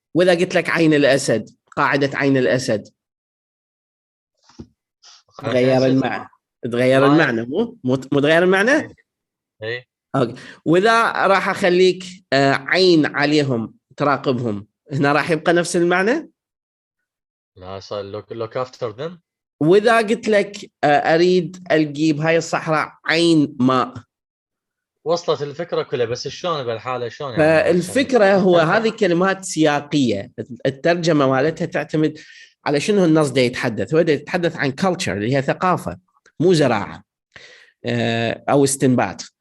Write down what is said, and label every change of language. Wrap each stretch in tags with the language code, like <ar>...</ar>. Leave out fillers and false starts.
<ar>وإذا قلت لك عين الأسد، قاعدة عين الأسد، تغير المعنى. تغير المعنى، مو تغير المعنى؟ ايه. أوكي. وإذا راح أخليك عين عليهم تراقبهم، هنا راح يبقى نفس المعنى؟ لا صار</ar> <en>look after them.</en> <ar>وإذا قلت لك أريد ألقي بهاي الصحراء عين ماء، وصلت الفكرة كلها، بس شلون بالحالة شلون يعني؟ فالفكرة هو هذه كلمات سياقية، الترجمة مالتها تعتمد على شنو النص ده يتحدث. هو ده يتحدث عن culture اللي هي ثقافة، مو زراعة أو استنباط.</ar>